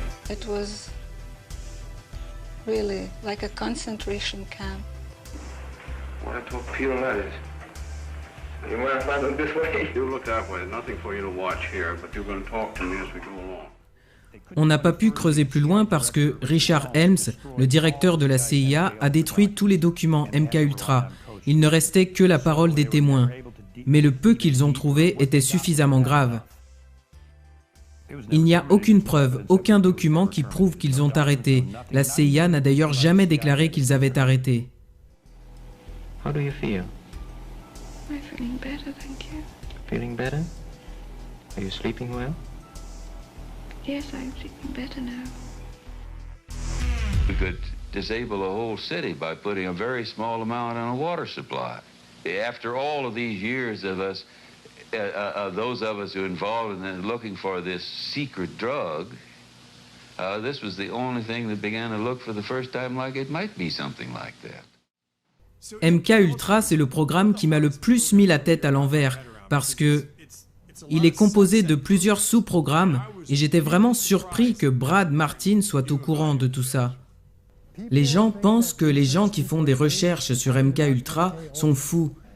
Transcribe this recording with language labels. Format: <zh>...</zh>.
<en>It was really like a concentration camp. Want to talk pure letters? You want to find them this way? You look that way. Nothing for you to watch here, but you're going to talk to me as we go along.</en> <fr>On n'a pas pu creuser plus loin parce que Richard Helms, le directeur de la CIA, a détruit tous les documents MKUltra. Il ne restait que la parole des témoins. Mais le peu qu'ils ont trouvé était suffisamment grave. Il n'y a aucune preuve, aucun document qui prouve qu'ils ont arrêté. La CIA n'a d'ailleurs jamais déclaré qu'ils avaient arrêté.</fr> <en>How do you feel? I'm feeling better, thank you. Feeling better? Are you sleeping well? Yes, I'm sleeping better now. We could disable a whole city by putting a very small amount on a water supply. After all of these years of us, those of us who are involved in looking for this secret drug, this was the only thing that began to look for the first time like it might be something like that.</en> <fr>MKUltra, c'est le programme qui m'a le plus mis la tête à l'envers parce que il est composé de plusieurs sous-programmes et j'étais vraiment surpris que Brad Martin soit au courant de tout ça. Les gens pensent que les gens qui font des recherches sur MKUltra sont fous.</fr>